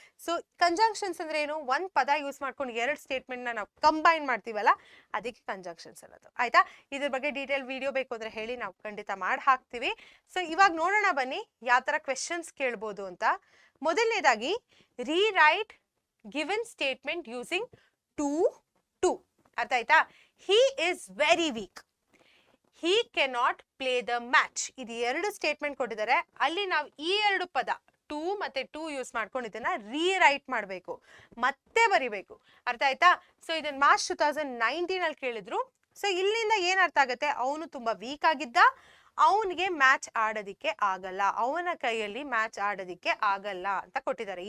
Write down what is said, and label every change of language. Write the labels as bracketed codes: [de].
[kn] So conjunctions ಅಂದ್ರೆ ಏನು? ಒಂದ್ ಪದ ಯೂಸ್ ಮಾಡ್ಕೊಂಡು ಎರಡು ಸ್ಟೇಟ್ಮೆಂಟ್ ನ ನಾವು ಕಂಬೈನ್ ಮಾಡ್ತೀವಲ್ಲ, ಅದಕ್ಕೆ ಕಂಜಂಕ್ಷನ್ಸ್ ಅನ್ನೋದು. ಆಯ್ತಾ? ಇದ್ರ ಬಗ್ಗೆ ಡೀಟೇಲ್ ವಿಡಿಯೋ ಬೇಕು ಅಂದ್ರೆ ಹೇಳಿ, ನಾವು ಖಂಡಿತ ಮಾಡಿ ಹಾಕ್ತಿವಿ. ಸೊ ಇವಾಗ ನೋಡೋಣ ಬನ್ನಿ ಯಾವ ತರ ಕ್ವೆಶನ್ಸ್ ಕೇಳ್ಬೋದು ಅಂತ. ಮೊದಲನೇದಾಗಿ, [en] Rewrite given statement using to. [kn] ಅರ್ಥ ಆಯ್ತಾ? [en] he is very weak, he cannot play the match. [kn] ಇದು ಎರಡು ಸ್ಟೇಟ್ಮೆಂಟ್ ಕೊಟ್ಟಿದ್ದಾರೆ. ಅಲ್ಲಿ ನಾವು ಈ ಎರಡು ಪದ ಟು ಮತ್ತೆ ಟು ಯೂಸ್ ಮಾಡ್ಕೊಂಡು ಇದನ್ನ ರೀರೈಟ್ ಮಾಡಬೇಕು, ಮತ್ತೆ ಬರಿಬೇಕು. ಅರ್ಥ ಆಯ್ತಾ? ಸೊ ಇದನ್ನ ಮಾರ್ಚ್ 2019 ಅಲ್ಲಿ ಕೇಳಿದ್ರು. ಸೊ ಇಲ್ಲಿಂದ ಏನ್ ಅರ್ಥ ಆಗುತ್ತೆ? ಅವನು ತುಂಬಾ ವೀಕ್ ಆಗಿದ್ದ, ಅವನಿಗೆ ಮ್ಯಾಚ್ ಆಡೋದಿಕ್ಕೆ ಆಗಲ್ಲ, ಅವನ ಕೈಯಲ್ಲಿ ಮ್ಯಾಚ್ ಆಡೋದಿಕ್ಕೆ ಆಗಲ್ಲ ಅಂತ ಕೊಟ್ಟಿದ್ದಾರೆ.